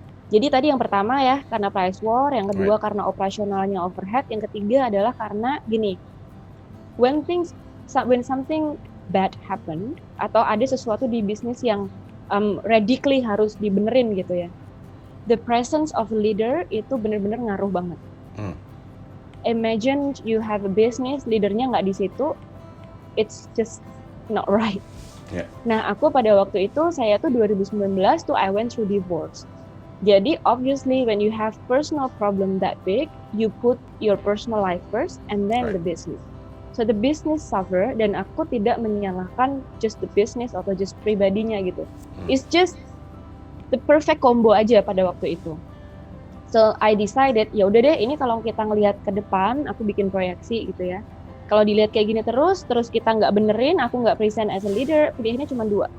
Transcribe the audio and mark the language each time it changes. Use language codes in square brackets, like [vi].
[id] Jadi tadi yang pertama ya, karena price war, yang kedua karena operasionalnya overhead, yang ketiga adalah karena gini, [en] when something bad happen, [id] atau ada sesuatu di bisnis yang [en] radically [id] harus dibenerin gitu ya, [en] the presence of a leader [id] itu benar-benar ngaruh banget. [en] Imagine you have a business, [id] leadernya nggak di situ, [en] it's just not right. [id] Nah, aku pada waktu itu, saya tuh 2019 tuh [en] I went through divorce. Jadi obviously when you have personal problem that big, you put your personal life first and then the business. So the business suffer, [id] dan aku tidak menyalahkan [en] just the business atau just [id] pribadinya gitu. [en] It's just the perfect combo [id] aja pada waktu itu. [en] So I decided, [id] ya udah deh, ini kalau kita ngelihat ke depan, aku bikin proyeksi gitu ya. Kalau dilihat kayak gini terus kita nggak benerin, aku nggak [en] present as a leader, [id] pilihannya cuma dua.